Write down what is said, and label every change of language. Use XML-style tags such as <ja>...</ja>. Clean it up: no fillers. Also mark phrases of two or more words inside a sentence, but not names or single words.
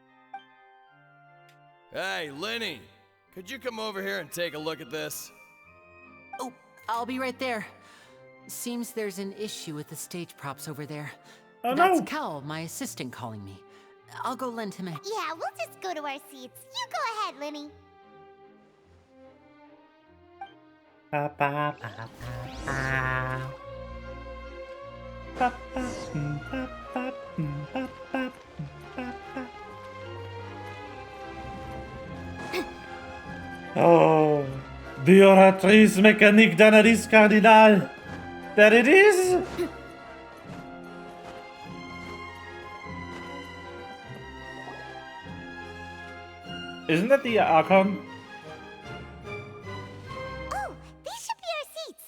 <en>Hey, Lenny! Could you come over here and take a look at this? Oh, I'll be right there. Seems there's an issue with the stage props over there. Oh, That's no. Cal, my assistant, calling me. I'll go lend him a... Yeah, we'll just go to our seats. You go ahead, Linny. Ba, ba, ba, ba, ba. Ba, ba, ba, ba, ba, ba, ba, ba.</en> <fr>Oh, Dioratrice mécanique d'analyse cardinal.</fr> <en>There it is. Isn't that the Archon? Oh, these should be our seats.</en>